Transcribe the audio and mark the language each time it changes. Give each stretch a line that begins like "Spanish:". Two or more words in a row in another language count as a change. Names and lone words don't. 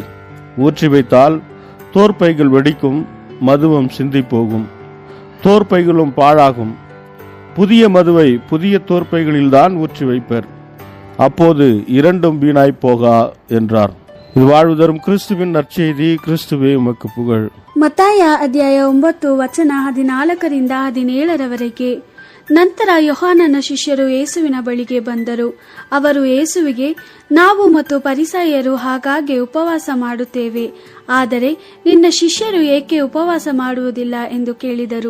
Tamil: ஊற்றி வைத்தால் தோற்பைகள் வெடிக்கும், மதுவும் சிந்தி போகும், தோற்பைகளும் பாழாகும். புதிய மதுவை புதிய தோற்பைகளில்தான் ஊற்றி வைப்பர், அப்போது இரண்டும் வீணாய் போகா என்றார். இது வாழ்வு தரும் கிறிஸ்துவின் நற்செய்தி. கிறிஸ்துவே உமக்கு புகழ்.
Kannada: ಮತ್ತಾಯ ಅಧ್ಯಾಯ 9 ವಚನ 14-17 ನಂತರ ಯೋಹಾನನ ಶಿಷ್ಯರು ಯೇಸುವಿನ ಬಳಿಗೆ ಬಂದರು. ಅವರು ಯೇಸುವಿಗೆ, ನಾವು ಮತ್ತು ಪರಿಸಯ್ಯರು ಹಾಗಾಗಿ ಉಪವಾಸ ಮಾಡುತ್ತೇವೆ, ಆದರೆ ನಿನ್ನ ಶಿಷ್ಯರು ಏಕೆ ಉಪವಾಸ ಮಾಡುವುದಿಲ್ಲ ಎಂದು ಕೇಳಿದರು.